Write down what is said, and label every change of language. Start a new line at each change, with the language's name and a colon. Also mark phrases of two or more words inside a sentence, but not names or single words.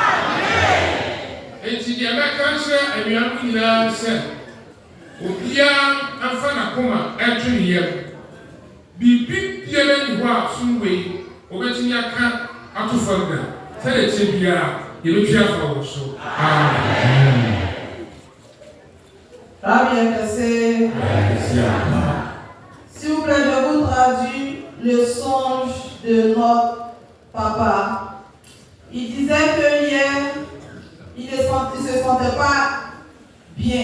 Akan: enti deɛ mɛka kyerɛ anuanom nyinaa sɛ obiara amfa n'akoma ɛtwe ne yam biribi biara ni hɔ a somwei obɛtumi aka ato fam da sɛdeɛ kyɛ biara yɛbɛtwi afa wɔ so amen.
French: S'il vous plaît, je vous traduis le songe de notre papa. Il disait que hier, il ne se sentait pas bien.